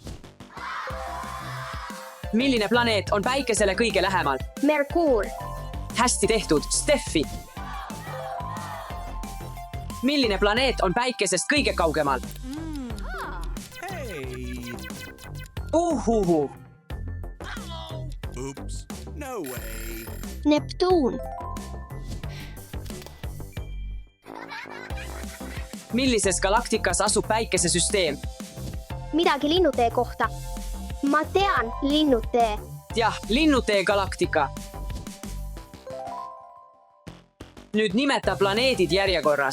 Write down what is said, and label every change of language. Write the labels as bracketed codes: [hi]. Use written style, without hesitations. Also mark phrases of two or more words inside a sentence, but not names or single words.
[et] Milline planeet on päikesele kõige lähemal? Merkuur, Hästi tehtud, Steffi! Milline planeet on päikesest kõige kaugemal? [en] Hey! Uhuhu! Oops. No way. [et] Neptuun, Millises galaktikas asub päikesesüsteem? midagi linnutee kohta. Ma tean, linnutee. Jah, Linnutee galaktika. Nüüd nimeta planeedid järjekorras.